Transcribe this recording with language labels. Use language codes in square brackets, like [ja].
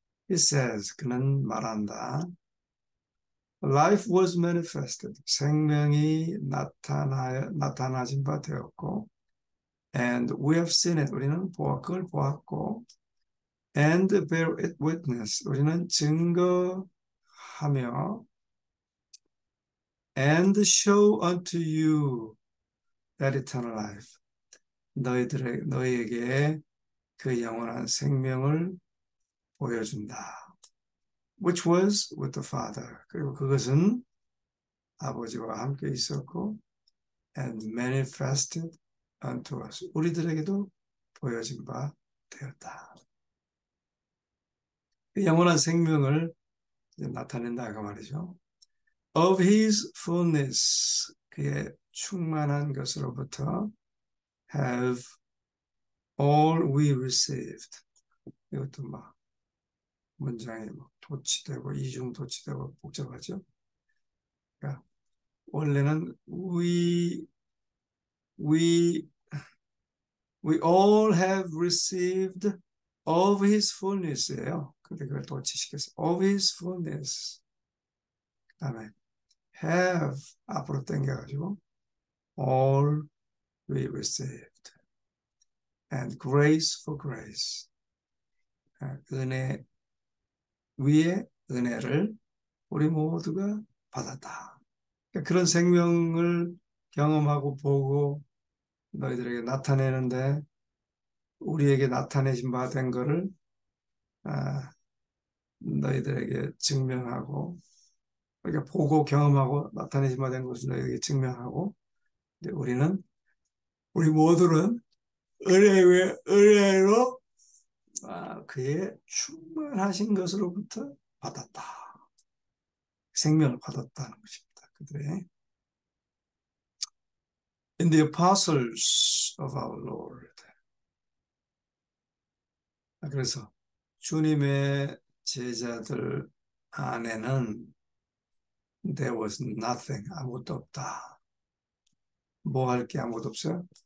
[en] He says, [ko] 그는 말한다. [en] Life was manifested. [ko] 생명이 나타나진 바 되었고, [en] and we have seen it. [ko] 우리는 그걸 보았고, [en] and bear it witness. [ko] 우리는 증거하며, [en] and show unto you that eternal life. [ko] 너희에게 그 영원한 생명을 보여준다. [en] Which was with the Father. [ko] 그리고 그것은 아버지와 함께 있었고, [en] and manifested unto us. [ko] 우리들에게도 보여진 바 되었다. 그 영원한 생명을 나타낸다 그 말이죠. [en] Of his fullness, [ko] 그의 충만한 것으로부터 [en] have all we received. [ko] 이것도 막 문장이 뭐 도치되고 이중도치되고 복잡하죠. 그러니까 원래는 [en] we all have received of his fullness [ko] 예요. 근데 그걸 도치시켰어요. [en] of his fullness. [ko] 그 다음에 have 앞으로 당겨가지고 [en] all we received and grace for grace. [ko] 은혜 위에 은혜를 우리 모두가 받았다. 그러니까 그런 생명을 경험하고 보고 너희들에게 나타내는데 우리에게 나타내신 바 된 거를 너희들에게 증명하고, 그러니까 보고 경험하고 나타내신 바 된 것을 너희에게 증명하고, 우리 모두는 은혜로 그의 충만하신 것으로부터 받았다. 생명을 받았다는 것입니다. 그들의 [en] In the apostles of our Lord. [ko] 그래서 주님의 제자들 안에는 [en] there was nothing, [ko] 아무것도 없다. 뭐 할 게 아무것도 없어요?